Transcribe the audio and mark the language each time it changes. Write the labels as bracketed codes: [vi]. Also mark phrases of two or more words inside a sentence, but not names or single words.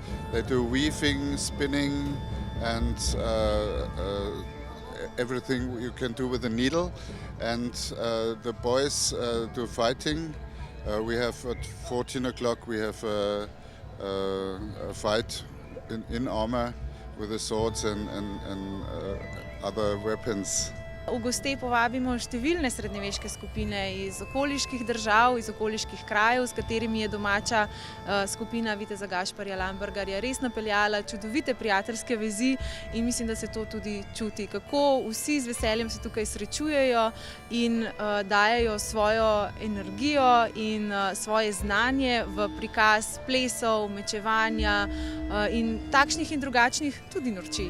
[en] They do weaving, spinning, and everything you can do with a needle. And the boys do fighting. We have at 14 o'clock we have a fight in armor with the swords and other weapons. [sl] V goste povabimo številne srednjeveške skupine iz okoliških držav, iz okoliških krajev, s katerimi je domača skupina Viteza Gašparja Lambergarja res napeljala čudovite prijateljske vezi in mislim, da se to tudi čuti, kako vsi z veseljem se tukaj srečujejo in dajejo svojo energijo in svoje znanje v prikaz plesov, mečevanja in takšnih in drugačnih tudi norčij.